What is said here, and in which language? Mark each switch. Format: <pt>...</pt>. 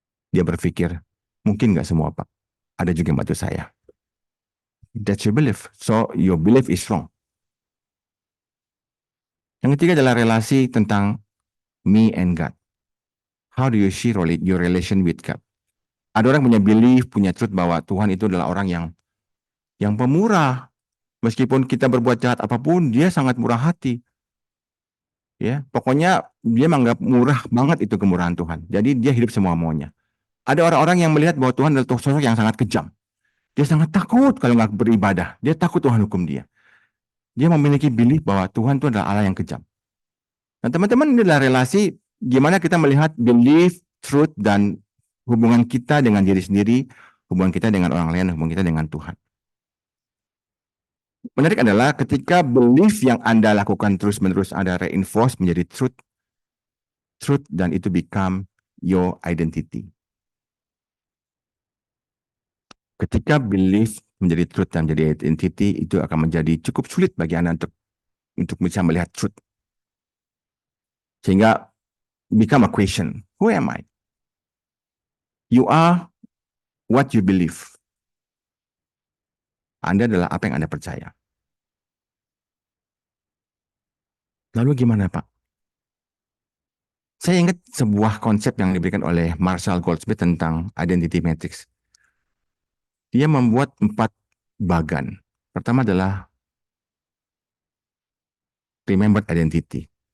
<id>Dia berpikir, mungkin nggak semua, Pak. Ada juga yang bantu saya.</id> <en>That's your belief. So, your belief is wrong.</en> <id>Yang ketiga adalah relasi tentang</id> <en>me and God. How do you see your relation with God?</en> <id>Ada orang punya belief, punya truth bahwa Tuhan itu adalah orang yang pemurah. Meskipun kita berbuat jahat apapun, dia sangat murah hati. Ya, pokoknya dia menganggap murah banget itu kemurahan Tuhan. Jadi dia hidup semua maunya. Ada orang-orang yang melihat bahwa Tuhan adalah sosok yang sangat kejam. Dia sangat takut kalau nggak beribadah. Dia takut Tuhan hukum dia. Dia memiliki belief bahwa Tuhan itu adalah Allah yang kejam. Nah, teman-teman, ini adalah relasi gimana kita melihat belief, truth, dan hubungan kita dengan diri sendiri, hubungan kita dengan orang lain, hubungan kita dengan Tuhan. Menarik adalah ketika belief yang Anda lakukan terus-menerus Anda reinforce menjadi truth, dan itu</id> <en>become your identity.</en> <id>Ketika belief menjadi truth dan menjadi identity, itu akan menjadi cukup sulit bagi Anda untuk bisa melihat truth. Sehingga</id> <en>become a question. Who am I? You are what you believe.</en> <id>Anda adalah apa yang Anda percaya. Lalu gimana, Pak? Saya ingat sebuah konsep yang diberikan oleh Marshall Goldsmith tentang identity matrix. Dia membuat 4 bagan. Pertama adalah remembered identity.</id>